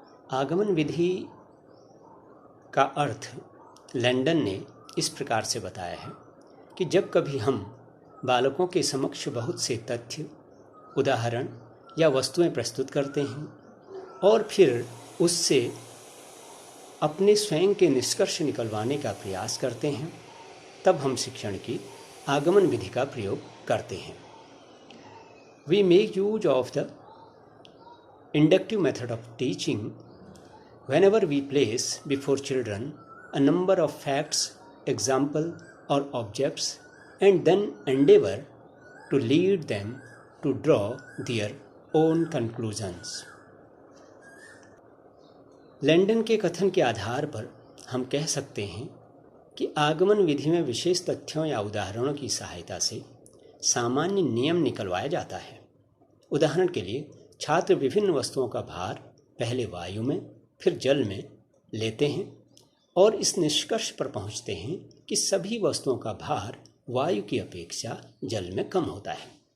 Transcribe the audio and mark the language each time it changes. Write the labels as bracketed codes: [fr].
[hi] आगमन विधि का अर्थ लैंडन ने इस प्रकार से बताया है कि जब कभी हम बालकों के समक्ष बहुत से तथ्य, उदाहरण या वस्तुएं प्रस्तुत करते हैं और फिर उससे अपने स्वयं के निष्कर्ष निकलवाने का प्रयास करते हैं, तब हम शिक्षण की आगमन विधि का प्रयोग करते हैं। [en] We make use of the inductive method of teaching whenever we place before children a number of facts, example or objects and then endeavor to lead them to draw their own conclusions. [hi] Landon के कथन के आधार पर हम कह सकते हैं कि आगमन विधि में विशेष तथ्यों या उदाहरणों की सहायता से सामान्य नियम निकलवाया जाता है। उदाहरण के लिए छात्र विभिन्न वस्तुओं का भार पहले वायु में फिर जल में लेते हैं और इस निष्कर्ष पर पहुंचते हैं कि सभी वस्तुओं का भार वायु की अपेक्षा जल में कम होता है।